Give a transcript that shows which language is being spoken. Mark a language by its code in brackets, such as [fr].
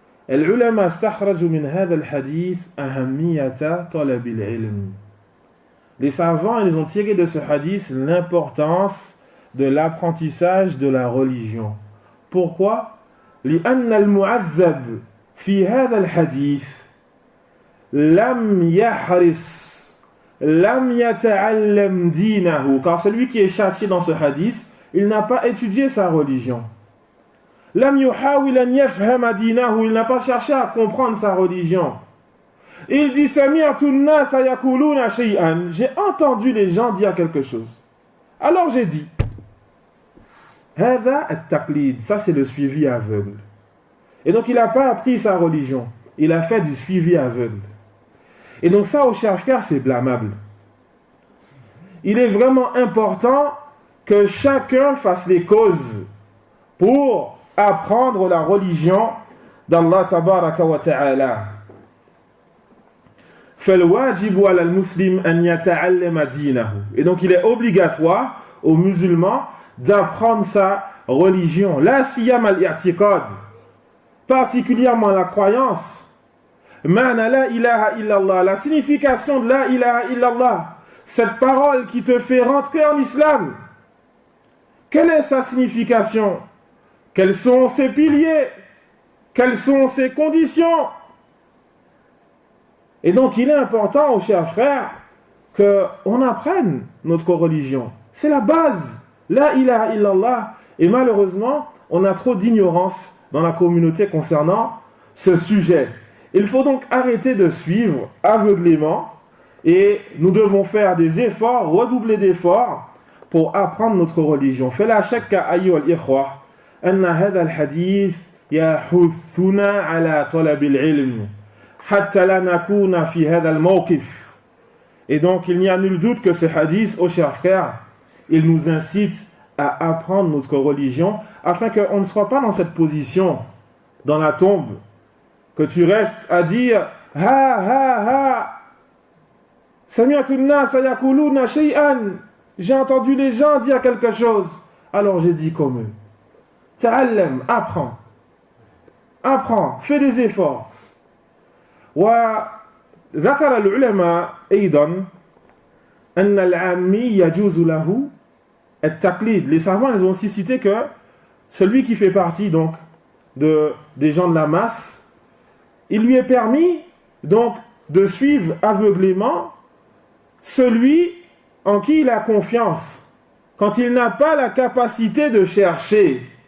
[ar] العلماء استخرجوا من هذا الحديث أهمية طلب العلم. [fr] Les savants, ils ont tiré de ce hadith l'importance de l'apprentissage de la religion. Pourquoi? [ar] لأن المعذب في هذا الحديث لم يحرص لم يتعلم دينه. [fr] Car celui qui est châtié dans ce hadith, il n'a pas étudié sa religion. [ar] لم يحاول أن يفهم دينه. [fr] Il n'a pas cherché à comprendre sa religion. Il dit [ar] سمعت الناس يقولون شيئا. [fr] J'ai entendu les gens dire quelque chose. Alors j'ai dit. [ar] هذا التقليد. [fr] Ça c'est le suivi aveugle. Et donc il n'a pas appris sa religion. Il a fait du suivi aveugle. Et donc ça, au cher frère, c'est blâmable. Il est vraiment important que chacun fasse les causes pour apprendre la religion d'Allah tabaraka wa ta'ala. [ar] فالواجب على المسلم أن يتعلم دينه. [fr] Et donc il est obligatoire aux musulmans d'apprendre sa religion. [ar] La siyam al-i'tiqad, [fr] particulièrement la croyance. [ar] Ma'na la ilaha illallah, [fr] la signification de la ilaha illallah, cette parole qui te fait rentrer en islam. Quelle est sa signification? Quels sont ses piliers? Quelles sont ses conditions? Et donc il est important, aux chers frères, qu'on apprenne notre religion. C'est la base, la ilaha illallah. Et malheureusement, on a trop d'ignorance dans la communauté concernant ce sujet. Il faut donc arrêter de suivre aveuglément et nous devons faire des efforts, redoubler d'efforts pour apprendre notre religion. [ar] فلا شك أيها الإخوة أن هذا الحديث يحثنا على طلب العلم حتى لا نكون في هذا الموقف. [fr] Et donc il n'y a nul doute que ce hadith, ô chers frères, il nous incite à apprendre notre religion afin qu'on ne soit pas dans cette position dans la tombe, que tu restes à dire ha ha ha [ar] sami'tu an-nas yaquluna shay'an, [fr] j'ai entendu les gens dire quelque chose, alors j'ai dit comme eux. [ar] Ta'allam, [fr] apprends, fais des efforts. [ar] Wa ذكر العلماء أيضا أن العامي يجوز له التقليد. [fr] Les savants, ils ont aussi cité que celui qui fait partie donc des gens de la masse, il lui est permis donc de suivre aveuglément celui en qui il a confiance, quand il n'a pas la capacité de chercher.